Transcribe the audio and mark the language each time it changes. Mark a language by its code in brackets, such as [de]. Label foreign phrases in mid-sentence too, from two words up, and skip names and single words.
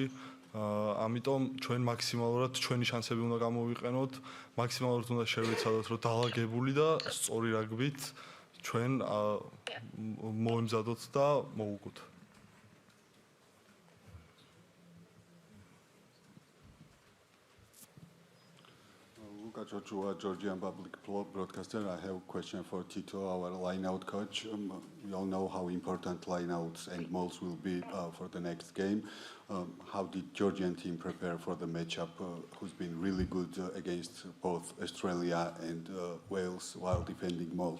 [ka] ამიტომ ჩვენ მაქსიმალურად ჩვენი შანსები უნდა გამოვიყენოთ, მაქსიმალურად უნდა შევეცადოთ, რომ დაალაგებული და სწორი რაგბით ჩვენ მოვემზადოთ და მოვუგოთ. [en] Luka, Georgian public broadcaster. I have a question for Tito, our line-out coach. We all know how important line-outs and mauls will be for the next game. How did Georgian team prepare for the matchup, who's been really good against both Australia and Wales while defending mauls?